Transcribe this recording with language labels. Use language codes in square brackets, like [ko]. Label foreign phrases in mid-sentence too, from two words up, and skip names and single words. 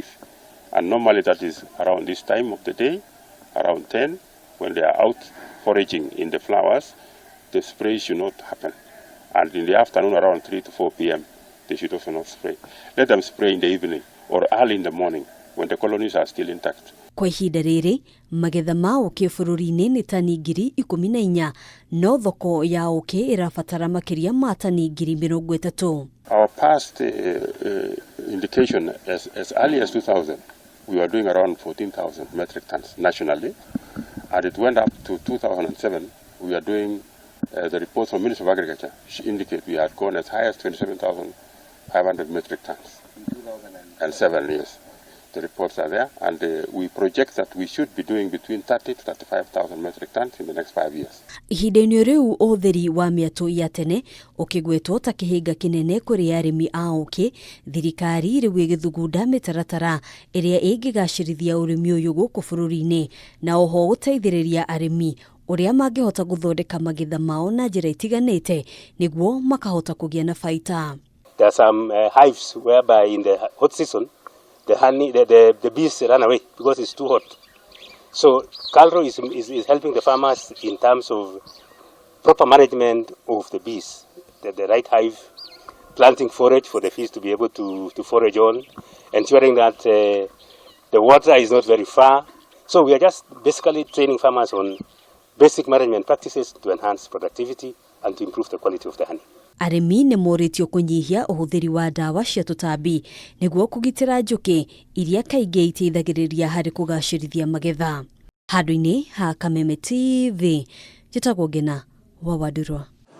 [en] And normally that is around this time of the day, around 10, when they are out foraging in the flowers, the spray should not happen. And in the afternoon around 3 to 4 p.m, they should also not spray. Let them spray in the evening or early in the morning when the colonies are still intact. [ki] Kwa ihinda riri, magetha ma uuki bururi-ini ni tani ngiri 14, no thoko ya uuki irabatara makiria ma tani ngiri 30. [en] Our past indication as early as 2000, we were doing around 14,000 metric tons nationally, and it went up to 2007. We are doing the reports from Ministry of Agriculture indicate we had gone as high as 27,500 metric tons. In 2007, yes. The reports are there, and we project that we should be doing between 30 to 35,000 metric tons in the next 5 years. [ki] Ihinda-ini riu uthiri wa miatu ya tene ukigwetwo ta kihinga kinene kuri arimi a uuki, thirikari riu igithugunda mitaratara iria ingigacirithia urimi uyu guku bururi-ini na oho guteithiriria arimi uria mangihota guthondeka magetha mao na njira itiganite niguo makahota kugia na baita. [en] There are some hives whereby in the hot season the bees run away because it's too hot. So KALRO is helping the farmers in terms of proper management of the bees, the right hive, planting forage for the bees to be able to forage on, ensuring that the water is not very far. So we are just basically training farmers on basic management practices to enhance productivity and to improve the quality of the honey. [ki] Arimi ni moritio kunyihia uhuthiri wa ndawa cia tutambi niguo kugitira njuki iria kaingi iteithagiriria hari kugacirithia magetha. Handu-ini ha Kameme TV, njitagwo Ngina wa Wadurwa.